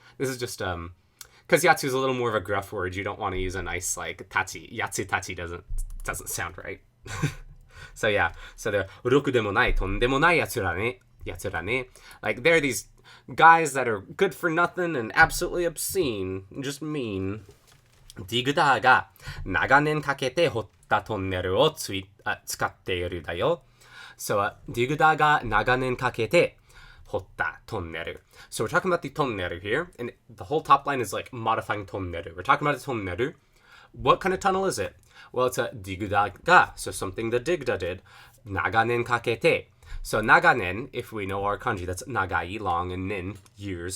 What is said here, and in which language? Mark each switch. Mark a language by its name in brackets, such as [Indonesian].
[English] This is just because yatsu is a little more of a gruff word. You don't want to use a nice like tachi. [Japanese] Yatsu tachi [English] doesn't sound right. So yeah, so the [Japanese] roku demo nai tondemo nai yatsura ne. [English] Like, there are these guys that are good for nothing and absolutely obscene, just mean. [Japanese] ディグダーが長年かけて掘ったトンネルを使っているだよ。 [English] So, [Japanese] ディグダーが長年かけて掘ったトンネル. [English] So we're talking about the トンネル here, and the whole top line is like modifying トンネル. We're talking about a トンネル. What kind of tunnel is it? Well, it's a [Japanese] ディグダーが, [English] so something the Digda did. [Japanese] 長年かけて. [English] So 長年, if we know our kanji, that's 長い, long, and nin, years.